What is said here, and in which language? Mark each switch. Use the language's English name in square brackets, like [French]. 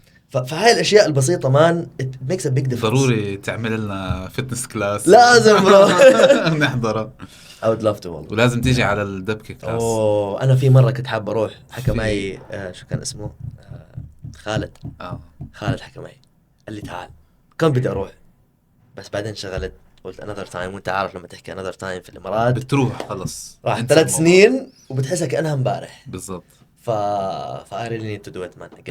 [Arabic] فهاي الاشياء البسيطه مان [English] it makes a big difference. [Arabic] ضروري تعمل لنا فتنس كلاس. لازم برو نحضره. [English] I would love to [Arabic] والله. ولازم تيجي على الدبكه كلاس. انا في مره كنت حاب اروح، حكى معي شو كان اسمه، خالد. خالد حكى معي قال لي تعال، كان بدي اروح بس بعدين شغلت، قلت [English] another time. [Arabic] وانت عارف لما تحكي [English] another time [Arabic] في الامارات بتروح خلص راح 3 سنين وبتحسها كأنها امبارح بالضبط. [English] I really need to do it man again.